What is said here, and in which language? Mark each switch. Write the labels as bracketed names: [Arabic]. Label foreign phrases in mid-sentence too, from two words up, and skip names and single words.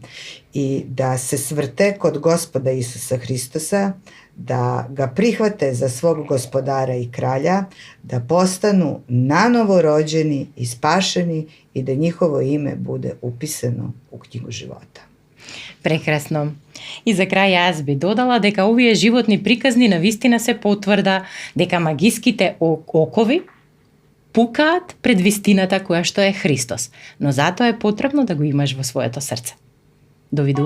[Serbian] I da se svrte kod Gospoda Isusa Hristosa, da ga prihvate za svog gospodara i kralja, da postanu nanovo rođeni i spašeni i da njihovo ime bude upisano u knjigu života. [Macedonian] Прекрасно. И за крај јас би додала дека овие животни приказни навистина се потврда дека магиските окови пукаат пред вистината која што е Христос, но затоа е потребно да го имаш во своето срце.